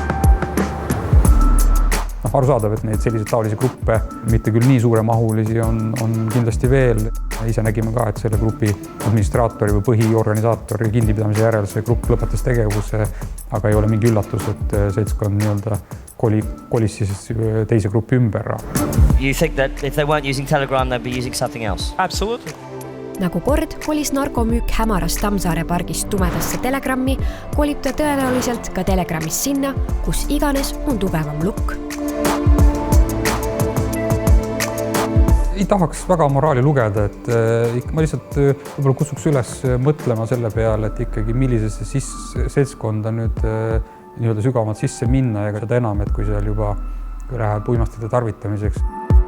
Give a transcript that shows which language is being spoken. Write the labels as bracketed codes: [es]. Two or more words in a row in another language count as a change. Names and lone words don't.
[et] Arusaadav, et neid selliseid taolisi gruppe, mitte küll nii suuremahulisi, on kindlasti veel. Ise nägime ka, et selle grupi administraatori või põhiorganisaatori kinnipidamise järel see grupp lõpetas tegevuse, aga ei ole mingi üllatus, et seltskond nii-öelda kolis siis teise grupi ümber. [en] You think that if they weren't using Telegram, they'd be using something else? Absolutely. [et] Nagu kord kolis narkomüük hämarast Tammsaare pargist tumedasse Telegrammi, kolib ta tõenäoliselt ka Telegrammis sinna, kus iganes on tugevam lukk. Ei tahaks väga moraali lugeda, et ma lihtsalt võib-olla kutsuks üles mõtlema selle peale, et ikkagi millisesse seltskonda nüüd nii-öelda sügavamalt sisse minna ja seda enam, et kui seal juba läheb uimastite tarvitamiseks.